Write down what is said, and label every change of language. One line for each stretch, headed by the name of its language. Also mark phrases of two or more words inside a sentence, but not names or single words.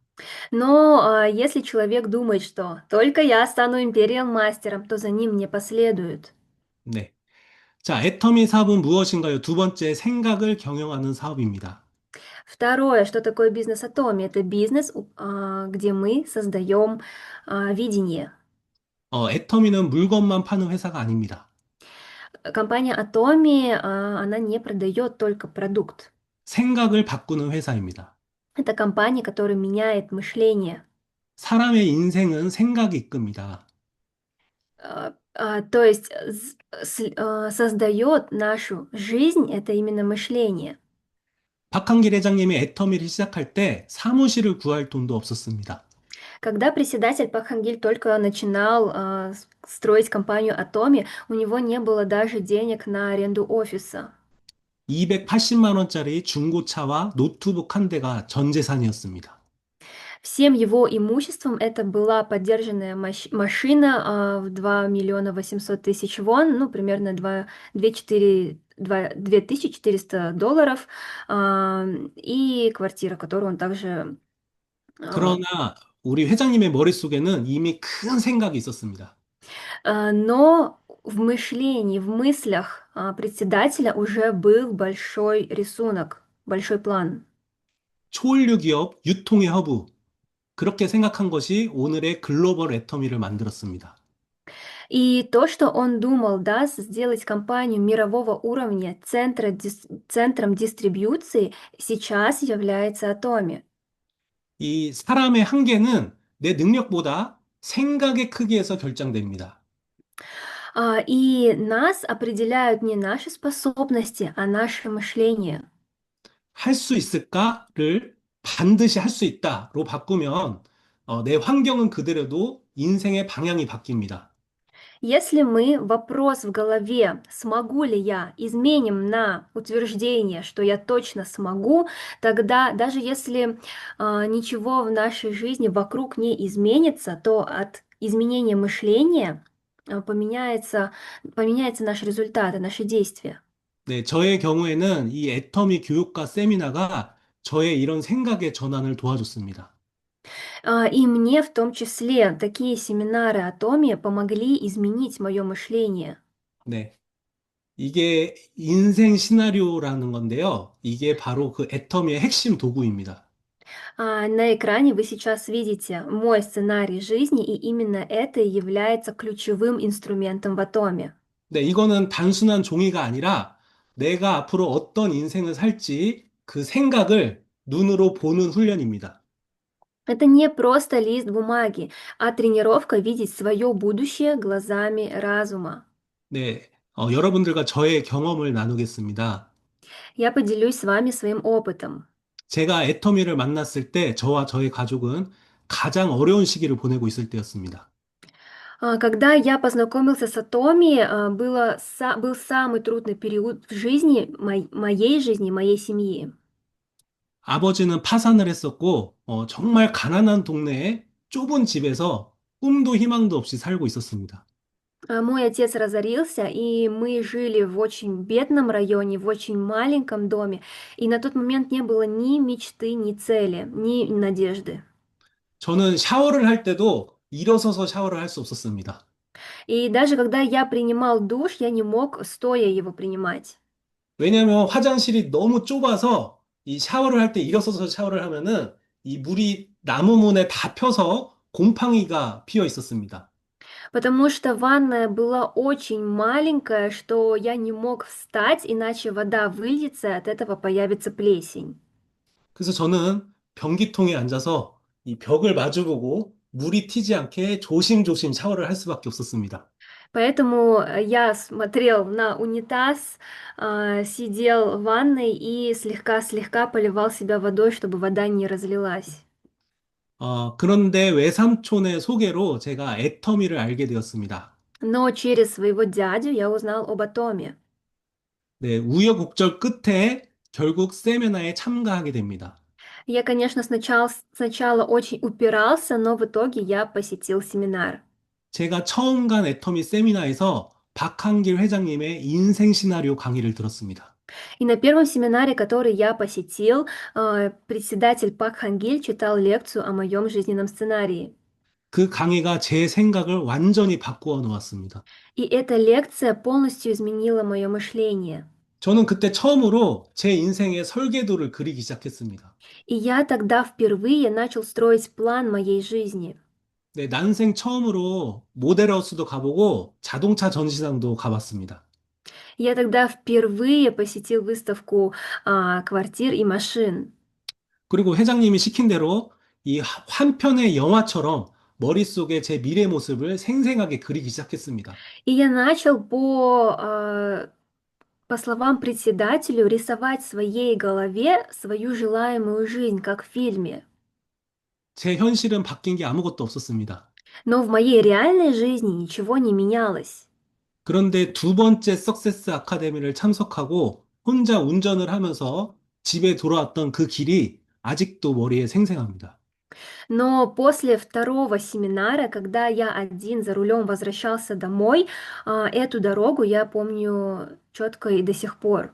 Russian: Но если человек думает, что только я стану Imperial мастером, то за ним не последуют.
Korean: 네. 자, 애터미 사업은 무엇인가요? 두 번째, 생각을 경영하는 사업입니다.
Russian: Второе, что такое бизнес Atomi? Это бизнес, где мы создаем видение.
Korean: 애터미는 물건만 파는 회사가 아닙니다.
Russian: Компания Atomi, она не продает только продукт.
Korean: 생각을 바꾸는 회사입니다.
Russian: Это компания, которая меняет мышление.
Korean: 사람의 인생은 생각이 이끕니다.
Russian: То есть создает нашу жизнь, это именно мышление.
Korean: 박한길 회장님이 애터미를 시작할 때 사무실을 구할 돈도 없었습니다.
Russian: Когда председатель Пак Хангиль только начинал строить компанию Atomi, у него не было даже денег на аренду офиса.
Korean: 280만 원짜리 중고차와 노트북 한 대가 전 재산이었습니다.
Russian: Всем его имуществом это была подержанная машина в 2 миллиона 800 тысяч вон, ну, примерно $2400, и квартира, которую он также...
Korean: 그러나 우리 회장님의 머릿속에는 이미 큰 생각이 있었습니다.
Russian: Но в мышлении, в мыслях председателя уже был большой рисунок, большой план.
Korean: 초원류 기업 유통의 허브. 그렇게 생각한 것이 오늘의 글로벌 애터미를 만들었습니다.
Russian: И то, что он думал, да, сделать компанию мирового уровня центром дистрибьюции, сейчас является Atomi.
Korean: 이 사람의 한계는 내 능력보다 생각의 크기에서 결정됩니다.
Russian: И нас определяют не наши способности, а наше мышление.
Korean: 할 수 있을까를 반드시 할 수 있다로 바꾸면 내 환경은 그대로도 인생의 방향이 바뀝니다.
Russian: Если мы вопрос в голове «смогу ли я» изменим на утверждение, что я точно смогу, тогда даже если ничего в нашей жизни вокруг не изменится, то от изменения мышления поменяется наш результат и наши действия.
Korean: 네, 저의 경우에는 이 애터미 교육과 세미나가 저의 이런 생각의 전환을 도와줬습니다.
Russian: И мне в том числе такие семинары Атоми помогли изменить мое мышление.
Korean: 네, 이게 인생 시나리오라는 건데요. 이게 바로 그 애터미의 핵심 도구입니다.
Russian: На экране вы сейчас видите мой сценарий жизни, и именно это и является ключевым инструментом в Атоме.
Korean: 네, 이거는 단순한 종이가 아니라 내가 앞으로 어떤 인생을 살지 그 생각을 눈으로 보는 훈련입니다.
Russian: Это не просто лист бумаги, а тренировка видеть свое будущее глазами разума.
Korean: 네, 여러분들과 저의 경험을 나누겠습니다.
Russian: Я поделюсь с вами своим опытом.
Korean: 제가 애터미를 만났을 때 저와 저의 가족은 가장 어려운 시기를 보내고 있을 때였습니다.
Russian: Когда я познакомился с Атоми, был самый трудный период в жизни, моей жизни, моей семьи.
Korean: 아버지는 파산을 했었고, 정말 가난한 동네에 좁은 집에서 꿈도 희망도 없이 살고 있었습니다.
Russian: Мой отец разорился, и мы жили в очень бедном районе, в очень маленьком доме, и на тот момент не было ни мечты, ни цели, ни надежды.
Korean: 저는 샤워를 할 때도 일어서서 샤워를 할 수 없었습니다.
Russian: И даже когда я принимал душ, я не мог стоя его принимать.
Korean: 왜냐하면 화장실이 너무 좁아서 이 샤워를 할 때 일어서서 샤워를 하면은 이 물이 나무 문에 다 펴서 곰팡이가 피어 있었습니다.
Russian: Потому что ванная была очень маленькая, что я не мог встать, иначе вода выльется, от этого появится плесень.
Korean: 그래서 저는 변기통에 앉아서 이 벽을 마주보고 물이 튀지 않게 조심조심 샤워를 할 수밖에 없었습니다.
Russian: Поэтому я смотрел на унитаз, сидел в ванной и слегка-слегка поливал себя водой, чтобы вода не разлилась.
Korean: 그런데 외삼촌의 소개로 제가 애터미를 알게 되었습니다.
Russian: Но через своего дядю я узнал об Атоме.
Korean: 네, 우여곡절 끝에 결국 세미나에 참가하게 됩니다.
Russian: Я, конечно, сначала очень упирался, но в итоге я посетил семинар.
Korean: 제가 처음 간 애터미 세미나에서 박한길 회장님의 인생 시나리오 강의를 들었습니다.
Russian: И на первом семинаре, который я посетил, председатель Пак Хангиль читал лекцию о моем жизненном сценарии.
Korean: 그 강의가 제 생각을 완전히 바꾸어 놓았습니다.
Russian: И эта лекция полностью изменила мое мышление.
Korean: 저는 그때 처음으로 제 인생의 설계도를 그리기 시작했습니다.
Russian: И я тогда впервые начал строить план моей жизни.
Korean: 네, 난생 처음으로 모델하우스도 가보고 자동차 전시장도 가봤습니다.
Russian: Я тогда впервые посетил выставку квартир и машин.
Korean: 그리고 회장님이 시킨 대로 이 한 편의 영화처럼 머릿속에 제 미래 모습을 생생하게 그리기 시작했습니다.
Russian: И я начал по словам председателю, рисовать в своей голове свою желаемую жизнь, как в фильме.
Korean: 제 현실은 바뀐 게 아무것도 없었습니다.
Russian: Но в моей реальной жизни ничего не менялось.
Korean: 그런데 두 번째 석세스 아카데미를 참석하고 혼자 운전을 하면서 집에 돌아왔던 그 길이 아직도 머리에 생생합니다.
Russian: Но после второго семинара, когда я один за рулем возвращался домой, эту дорогу я помню четко и до сих пор.